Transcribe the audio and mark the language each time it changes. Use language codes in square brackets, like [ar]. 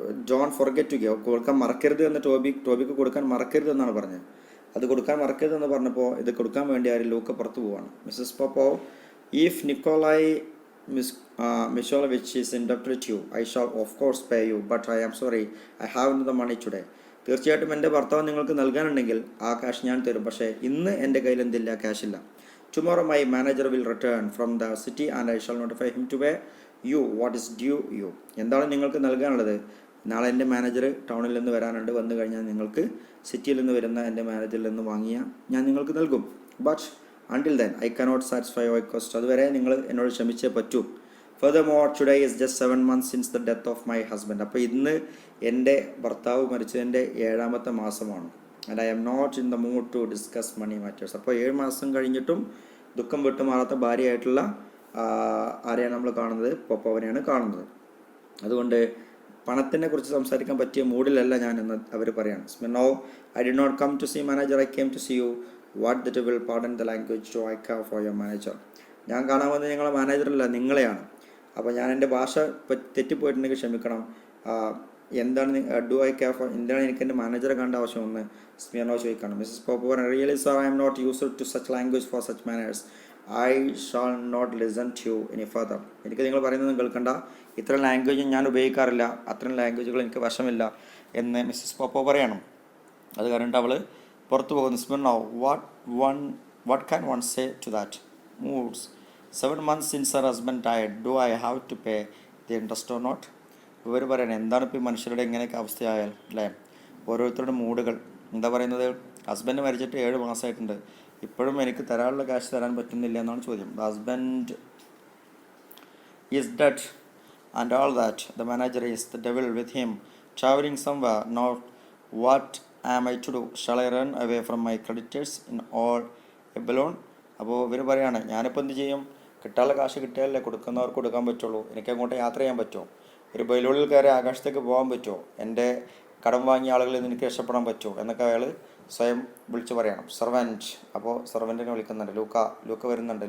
[en] John forget to give, [ml] കൊടുക്കാൻ മറക്കരുത് എന്ന് ടോബിക്ക് കൊടുക്കാൻ മറക്കരുത് എന്നാണ് പറഞ്ഞത്. അത് കൊടുക്കാൻ മറക്കരുത് എന്ന് പറഞ്ഞപ്പോൾ ഇത് കൊടുക്കാൻ വേണ്ടി ആരും ലൂക്ക പുറത്തു പോവാണ്. [en] Mrs Popova, if Nikolai Mikhailovich is indebted to you, I shall of course pay you, but I am sorry, I haven't the money today. [ml] തീർച്ചയായിട്ടും എൻ്റെ ഭർത്താവ് നിങ്ങൾക്ക് നൽകാനുണ്ടെങ്കിൽ ആ ക്യാഷ് ഞാൻ തരും, പക്ഷേ ഇന്ന് എൻ്റെ കയ്യിൽ എന്തില്ല, ക്യാഷ് ഇല്ല. [en] Tomorrow my manager will return from the city and I shall notify him to pay you what is due you. [ml] എന്താണ് നിങ്ങൾക്ക് നൽകാനുള്ളത്? നാളെ എൻ്റെ മാനേജർ ടൗണിൽ നിന്ന് വരാനുണ്ട്, വന്നു കഴിഞ്ഞാൽ നിങ്ങൾക്ക് സിറ്റിയിൽ നിന്ന് വരുന്ന എൻ്റെ മാനേജറിൽ നിന്ന് വാങ്ങിയ ഞാൻ നിങ്ങൾക്ക് നൽകും. [en] but until then I cannot satisfy your request, [ml] അതുവരെ നിങ്ങൾ എന്നോട് ക്ഷമിച്ചേ പറ്റൂ. [en] Furthermore, today is just 7 months since the death of my husband. [ml] അപ്പോൾ ഇന്ന് എൻ്റെ ഭർത്താവ് മരിച്ചതിൻ്റെ 7ാമത്തെ മാസമാണ്. [en] and I am not in the mood to discuss money matters. [ml] അപ്പോൾ 7 മാസം കഴിഞ്ഞിട്ടും ദുഃഖം വിട്ടുമാറാത്ത ഭാര്യയായിട്ടുള്ള ആരെയാണ് നമ്മൾ കാണുന്നത്? പോപ്പോവനെയാണ് കാണുന്നത്. അതുകൊണ്ട് പണത്തിനെ കുറിച്ച് സംസാരിക്കാൻ പറ്റിയ മൂഡിലല്ല ഞാൻ എന്ന് അവർ പറയാണ്. [en] Smirnov, I did not come to see manager, I came to see you. What the devil, pardon the language, do I care for your manager? [ml] ഞാൻ കാണാൻ വന്നത് നിങ്ങളെ മാനേജറല്ല, നിങ്ങളെയാണ്. അപ്പോൾ ഞാൻ എൻ്റെ ഭാഷ തെറ്റിപ്പോയിട്ടുണ്ടെങ്കിൽ ക്ഷമിക്കണം. എന്താണ് [en] do I care for, [ml] എന്താണ് എനിക്ക് എൻ്റെ മാനേജറെ കണ്ട ആവശ്യമെന്ന് സ്മിർനോവ് ചോദിക്കണം. [en] Mrs Popova, really sir, I am not used to such language for such manners. I shall not listen to you any further. [ml] എനിക്ക് നിങ്ങൾ പറയുന്നത് കേൾക്കണ്ട, ഇത്തരം ലാംഗ്വേജ് ഞാൻ ഉപയോഗിക്കാറില്ല, അത്തരം ലാംഗ്വേജുകൾ എനിക്ക് വശമില്ല എന്ന് മിസ്സസ് പോപ്പോ പറയണം. അത് കണ്ടിട്ട് അവൾ പുറത്തു പോകുന്നു. [en] Smirnov, what can one say to that? Moods. 7 months since her husband died, do I have to pay the interest or not? [ml] ഇവർ പറയണേ എന്താണ് ഇപ്പോൾ ഈ മനുഷ്യരുടെ എങ്ങനെയൊക്കെ അവസ്ഥയായാൽ അല്ലേ? ഓരോരുത്തരുടെ മൂഡുകൾ എന്താ പറയുന്നത്? ഹസ്ബൻഡ് മരിച്ചിട്ട് 7 മാസമായിട്ടുണ്ട്, ഇപ്പോഴും എനിക്ക് തരാനുള്ള കാശ് തരാൻ പറ്റുന്നില്ല എന്നാണ് ചോദ്യം. [en] The husband is dead and all that. The manager is the devil with him, traveling somewhere. Now what am I to do? Shall I run away from my creditors in all a balloon? [ml] അപ്പോൾ ഇവർ പറയാണ് ഞാനിപ്പോൾ എന്ത് ചെയ്യും? കിട്ടാനുള്ള കാശ് കിട്ടിയാലല്ലേ കൊടുക്കുന്നവർക്ക് കൊടുക്കാൻ പറ്റുള്ളൂ, എനിക്ക് അങ്ങോട്ട് യാത്ര ചെയ്യാൻ പറ്റുമോ? ഒരു ബലൂണിൽ കയറി ആകാശത്തേക്ക് പോകാൻ പറ്റുമോ? എൻ്റെ കടം വാങ്ങിയ ആളുകളിൽ നിന്ന് എനിക്ക് രക്ഷപ്പെടാൻ പറ്റുമോ എന്നൊക്കെ അയാൾ സ്വയം വിളിച്ച് പറയണം. സെർവൻറ്റ്, അപ്പോൾ സെർവൻറ്റിനെ വിളിക്കുന്നുണ്ട്. ലൂക്ക വരുന്നുണ്ട്.